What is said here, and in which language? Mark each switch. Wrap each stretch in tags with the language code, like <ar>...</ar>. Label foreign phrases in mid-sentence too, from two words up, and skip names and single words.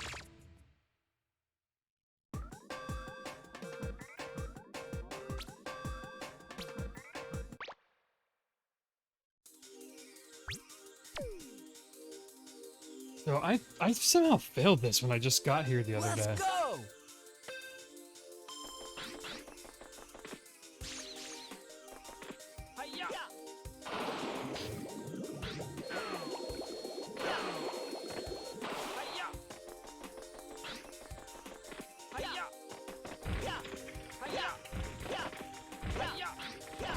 <en>So I somehow failed this when I just got here the other day. Let's go! Hi-ya! Hi-ya! Hi-ya! Hi-ya! Hi-ya!</en>